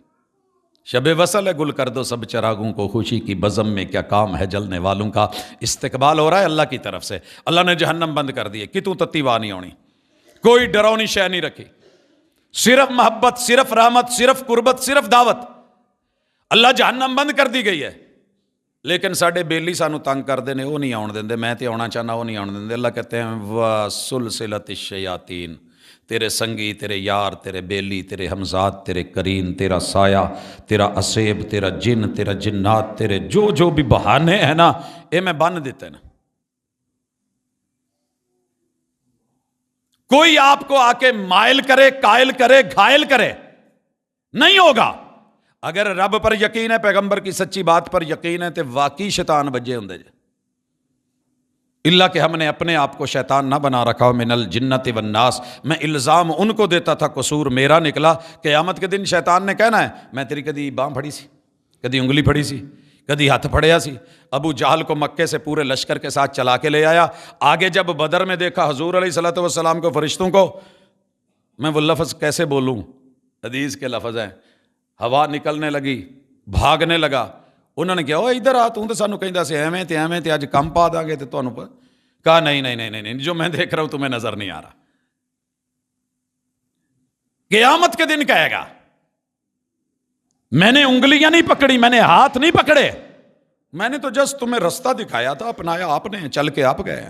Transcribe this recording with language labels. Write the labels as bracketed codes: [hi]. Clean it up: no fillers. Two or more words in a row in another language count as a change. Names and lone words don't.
[ur] شب وصل ہے گل کر دو سب چراغوں کو، خوشی کی بزم میں کیا کام ہے جلنے والوں کا. استقبال ہو رہا ہے اللہ کی طرف سے. اللہ نے جہنم بند کر دی ہے، [pa] کتوں تتی وا نہیں ہونی، [ur] کوئی ڈراؤنی شے نہیں رکھی، صرف محبت، صرف رحمت، صرف قربت، صرف دعوت. اللہ جہنم بند کر دی گئی ہے، [pa] لیکن ساڈے بیلی سانو تنگ کردے نے، وہ نہیں آن دیندے. میں تے آنا چاہنا، وہ نہیں آن دیندے. [ur] اللہ کہتے ہیں [ar] وَسُلْسِلَتِ الشَّيَاطِينَ، [ur] تیرے سنگی، تیرے یار، تیرے بیلی، تیرے ہمزاد، تیرے کرین، تیرا سایہ، تیرا اسیب، تیرا جن، تیرا جنات، تیرے جو بھی بہانے ہیں نا، [pa] اے میں بن دیتے نا. [ur] کوئی آپ کو آ کے مائل کرے، قائل کرے، گھائل کرے نہیں ہوگا. اگر رب پر یقین ہے، پیغمبر کی سچی بات پر یقین ہے، تو واقعی شیطان بجے ہوں جے. اللہ کہ ہم نے اپنے آپ کو شیطان نہ بنا رکھا ہو. [ar] من الجنت والناس، [ur] میں الزام ان کو دیتا تھا، قصور میرا نکلا. قیامت کے دن [pa] شیطان نے کہنا ہے میں تیری کدی باں پھڑی سی، کدی انگلی پھڑی سی، کدی ہاتھ پھڑیا سی. [ur] ابو جہل کو مکے سے پورے لشکر کے ساتھ چلا کے لے آیا. آگے جب بدر میں دیکھا حضور [ar] علیہ الصلوۃ والسلام [ur] کو، فرشتوں کو، میں وہ لفظ کیسے بولوں، حدیث کے لفظ ہیں، ہوا نکلنے لگی، بھاگنے لگا. انہوں نے کہا او ادھر آ، [pa] تو سانو کہندا سی ایویں تے اج کم پا داں گے تے تانوں کہا نہیں، [ur] جو میں دیکھ رہا ہوں تمہیں نظر نہیں آ رہا. قیامت کے دن کہے گا میں نے انگلیاں نہیں پکڑی، میں نے ہاتھ نہیں پکڑے، میں نے تو جسٹ تمہیں رستہ دکھایا تھا، اپنایا آپ نے، چل کے آپ گئے.